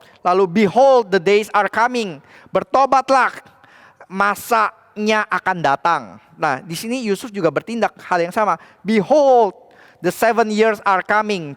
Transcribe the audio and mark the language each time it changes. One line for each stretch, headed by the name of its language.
English: Lalu, "Behold, the days are coming."
Indonesian: Bertobatlah, masanya akan datang. Nah, di sini Yusuf juga bertindak hal yang sama.
English: "Behold, the 7 years are coming."